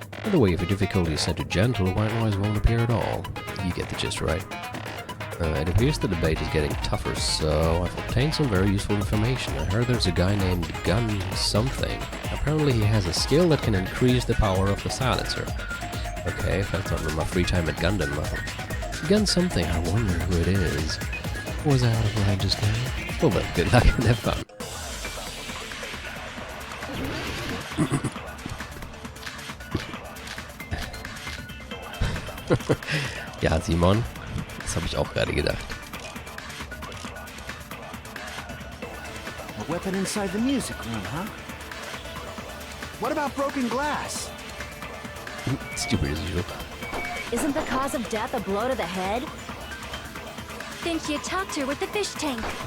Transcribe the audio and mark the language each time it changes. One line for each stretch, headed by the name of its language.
English: By the way, if your difficulty is set to gentle, white noise won't appear at all. You get the gist, right? It appears the debate is getting tougher, so I've obtained some very useful information. I heard there's a guy named Gun something. Apparently he has a skill that can increase the power of the silencer.
German: Okay, vielleicht sollten wir mal Free-Time mit Gundam machen.
English: Gun something, I wonder who it is. Was I out of line just now? Oh well, good luck and have fun.
German: Ja, Simon, das habe ich auch gerade gedacht.
English: A weapon inside the music room, huh? What about broken glass? Stupid as usual. Isn't the cause of death a blow to the head? Think you attacked her with the fish tank.